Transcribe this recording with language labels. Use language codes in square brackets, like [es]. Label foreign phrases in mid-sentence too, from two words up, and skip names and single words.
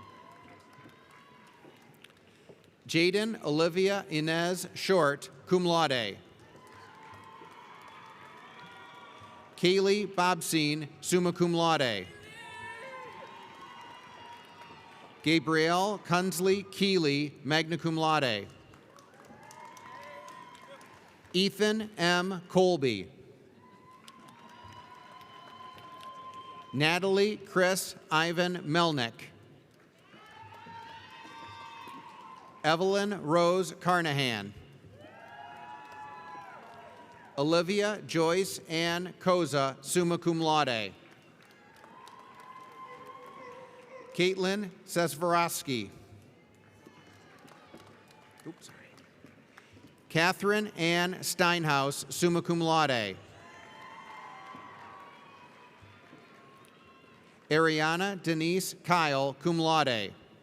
[en] Jaden Olivia Inez Short, [la] cum laude. [en] Kaylee Bobsine, [la] summa cum laude. [en] Gabrielle Kunsley Keeley, [la] magna cum laude. [en] Ethan M. Colby. Natalie Chris Ivan Melnick. Evelyn Rose Carnahan. Olivia Joyce Ann Koza, [la] summa cum laude. [en] Caitlin Sesvarowski. Catherine Ann Steinhaus, [la] summa cum laude. [en] Ariana Denise Kyle, [la] cum laude.